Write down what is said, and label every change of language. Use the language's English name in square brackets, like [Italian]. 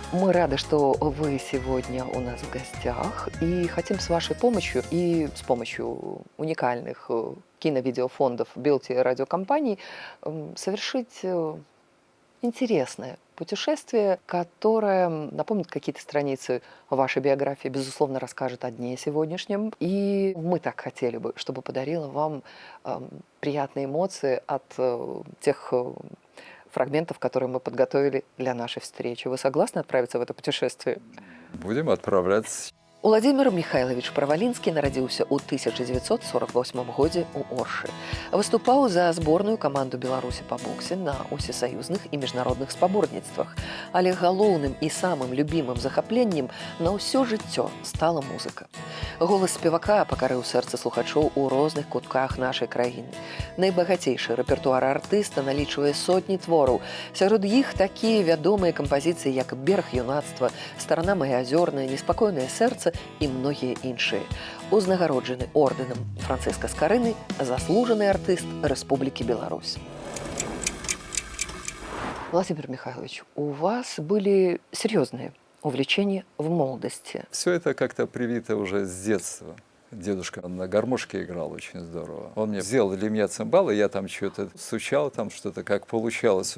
[Russian] Мы рады, что вы сегодня у нас в гостях и хотим с вашей помощью и с помощью уникальных киновидеофондов Белти радиокомпаний совершить интересное путешествие, которое напомнит какие-то страницы вашей биографии, безусловно, расскажет о дне сегодняшнем. И мы так хотели бы, чтобы подарило вам приятные эмоции от тех фрагментов, которые мы подготовили для нашей встречи. Вы согласны отправиться в это путешествие? Будем отправляться. [Belarusian] Уладзімір Михайлович Правалінскі нарадзіўся ў 1948 годзе ў Оршы. Выступаў за зборную каманду Беларусі па боксе на усесаюзных і міжнародных спаборніцтвах. Але галоўным і самым любімым захапленнем на ўсё жыццё стала музыка. Голас спевака пакарыў сэрца слухачоў у розных кутках нашай краіны. Найбагацейшы рэпертуар артыста налічвае сотні твораў. Сярод іх такія вядомыя кампазіцыі, як «Бераг юнацтва», «Старана моя азёрная», «Неспакойнае сэрца» і многія іншыя. Узнагароджаны ордэнам Францыска Скарыны заслужаны артыст Рэспублікі Беларусь. [Russian] Владимир Михайлович, у вас были серьезные увлечения в молодости. Все это как-то привито уже с детства. Дедушка на гармошке играл очень здорово. Он мне сделал для меня цимбалы, я там что-то стучал, там что-то как получалось.